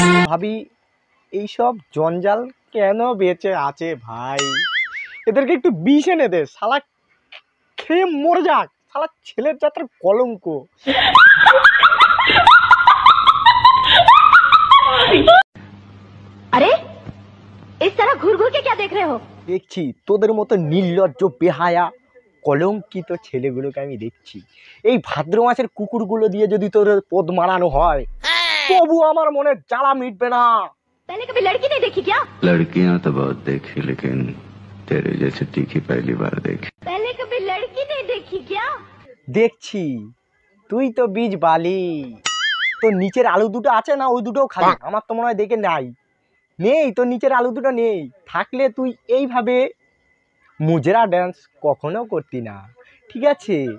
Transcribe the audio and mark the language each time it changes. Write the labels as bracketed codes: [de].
[bn] ভাবি এইসব জঞ্জাল কেন বেঁচে আছে ভাই? এদেরকে একটু বিষ এনে দে, শালা খেয়ে মরে যাক, শালা ছেলের জাতের কলঙ্ক। [hi] अरे इस तरह घूर घूर के क्या देख रहे हो? [bn] দেখছি তোদের মতো নির্লজ্জ বেহায়া কলঙ্কিত ছেলেগুলোকে আমি দেখছি। এই ভাদ্র মাসের কুকুরগুলো দিয়ে যদি তোদের পদ মারানো হয় তবু আমার মনে জ্বালা মিটবে না। [hi] पहले कभी लड़की नहीं देखी क्या? लड़कियां तो बहुत देखी लेकिन तेरे जैसे तीखी पहली बार देखी। पहले कभी लड़की नहीं देखी क्या? [bn] দেখছি তুই তো বীজ বালি, তোর নিচের আলু দুটো আছে না, ওই দুটোও খালি। আমার তো মনে হয় দেখে নেই, তোর নিচের আলু দুটো নেই। থাকলে তুই এইভাবে মুজরা ড্যান্স কখনো করতি না, ঠিক আছে?